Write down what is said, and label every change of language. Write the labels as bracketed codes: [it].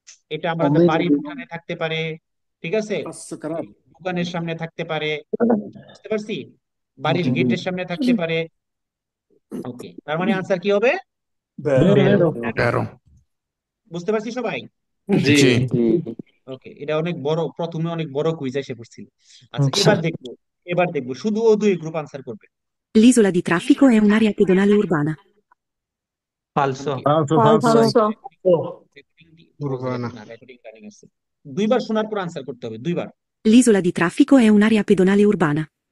[bn] এটা আমাদের বাড়ির উঠানে থাকতে পারে, ঠিক আছে, দোকানের সামনে থাকতে পারে, বুঝতে পারছি, বাড়ির গেটের সামনে থাকতে পারে। ওকে, তার মানে আনসার কি হবে? [it] বেরো বেরো। বেরো [bn] বুঝতে পারছি সবাই? জি জি ওকে, এটা অনেক বড়, প্রথমে অনেক বড় কুইজ এসে পড়ছিল। আচ্ছা, আচ্ছা এবার দেখবো শুধু ও দুই গ্রুপ আনসার করবে। [it] L'isola di traffico è un'area pedonale urbana. ফালসো [bn] ওকে, [it] ফালসো ফালসো ভাই falso, [bn] রেকর্ডিং পজ [it] Urbana. [bn] না, রেকর্ডিং রানিং আছে। দুইবার শোনার পর আনসার করতে হবে, দুইবার। [it] L'isola di traffico è un'area pedonale urbana.